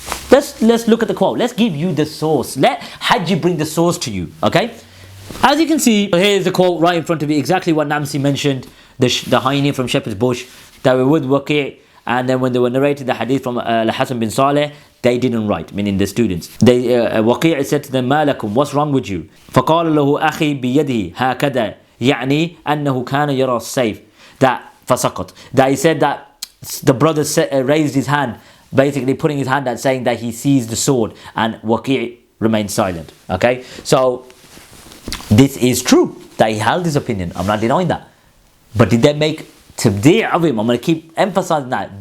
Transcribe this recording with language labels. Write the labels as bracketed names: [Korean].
[English] Let's look at the quote. Let's give you the source. Let Hajji bring the source to you. Okay. As you can see, here's the quote right in front of you. Exactly what Namsi mentioned. The hyena from Shepherd's Bush that were with Waqi'. And then when they were narrating the hadith from Al-HASAN bin Salih, they didn't write, meaning the students. Waqi' said to them, [Arabic] ما لكم, [English] what's wrong with you? [Arabic] فقال له أخي بيده هكذا يعني أنه كان يرى السيف. That فسقط. [English] That he said that the brother raised his hand, basically putting his hand out, saying that he sees the sword, and Waqi' remained silent. Okay, so this is true that he held his opinion. I'm not denying that. But did they make tabdi' of him? I'm going to keep emphasizing that.